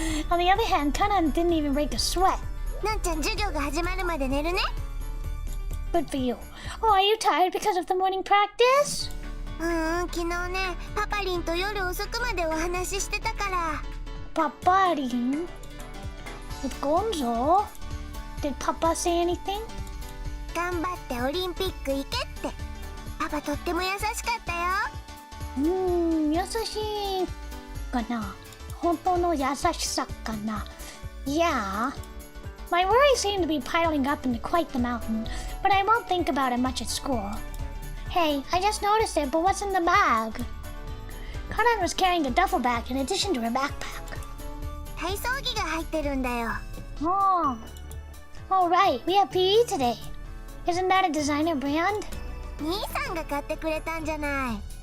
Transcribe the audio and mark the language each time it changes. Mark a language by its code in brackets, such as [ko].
[en] On the other hand, Kanan didn't even break a sweat. [ja] なんちゃん授業が始まるまで寝るね。 [en] Good for you. Oh, are you tired because of the morning practice? [ja] 昨日ね、パパリンと夜遅くまでお話ししてたから。 [en] Paparin? With Gonzo? Did Papa say anything? [ja] 頑張ってオリンピック行けって。パパとっても優しかったよ。優しいかな。本当の優しさかな。Yeah. [en] My worries seem to be piling up into quite the mountain, but I won't think about it much at school. Hey, I just noticed it, but what's in the bag? Kanan was carrying a duffel bag in addition to her backpack. [ja] 体操着が入ってるんだよ。 [en] Oh. Oh, right, we have PE today. Isn't that a designer brand? [ja] 兄さんが買ってくれたんじゃない。